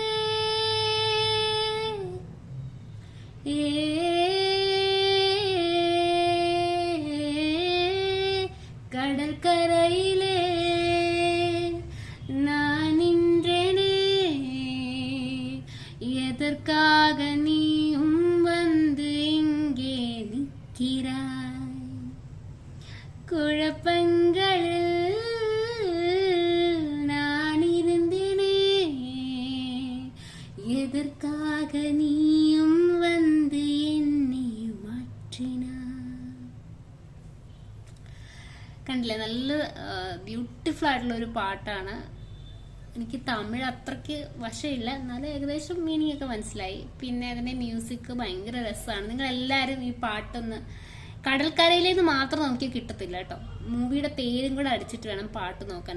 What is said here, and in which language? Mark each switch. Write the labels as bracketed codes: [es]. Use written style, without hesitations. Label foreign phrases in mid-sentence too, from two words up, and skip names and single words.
[ta] கடற்கரையிலே நான் நின்றேனே, எதற்காக நீயும் வந்து இங்கே நிற்கிறாய்? குழப்பங்களில் நான் இருந்தேனே, எதற்காக நீயும் வந்து என்னை മാറ്റിനാ? [ml] കണ്ടില്ലേ, നല്ല ബ്യൂട്ടിഫുൾ ആയിട്ടുള്ള ഒരു പാട്ടാണ്. എനിക്ക് തമിഴ് അത്രയ്ക്ക് വശമില്ല, എന്നാലും ഏകദേശം മീനിങ് ഒക്കെ മനസ്സിലായി. പിന്നെ അതിന്റെ മ്യൂസിക് ഭയങ്കര രസമാണ്. നിങ്ങൾ എല്ലാവരും ഈ പാട്ടൊന്ന്, കടൽക്കരയിലേന്ന് മാത്രം നമുക്ക് കിട്ടത്തില്ല കേട്ടോ, മൂവിയുടെ പേരും കൂടെ അടിച്ചിട്ട് വേണം പാട്ട് നോക്കാൻ.